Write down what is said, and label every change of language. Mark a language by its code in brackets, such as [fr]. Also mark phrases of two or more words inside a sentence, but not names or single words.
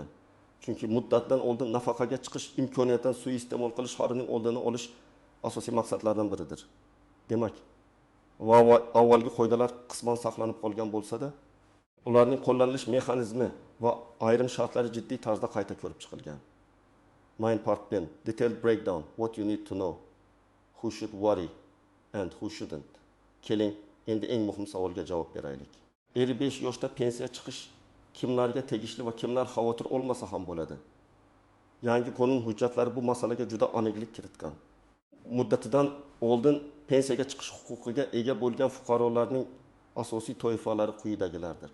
[uz] Chunki muddatdan oldin nafaqaga chiqish imkoniyatidan suiiste'mol qilish xorining oldini olish asosiy maqsadlardan biridir. Demak, avvalgi qoidalar qisman saqlanib qolgan bo'lsa-da, ularning qo'llanilish mexanizmi va ayrim shartlari jiddiy tarzda qayta ko'rib chiqilgan. [en] Main part bin, detailed breakdown, what you need to know, who should worry and who shouldn't. [uz] Keling, endi eng muhim savolga javob beraylik. 55 yoshda pensiya chiqish kimlarga tegishli va kimlar xavotir olmasa ham bo'ladi? Yangi qonun hujjatlari bu masalaga juda aniqlik kiritgan. Muddatidan oldin pensiyaga chiqish huquqiga ega bo'lgan fuqarolarning asosiy toifalari quyidagilardir.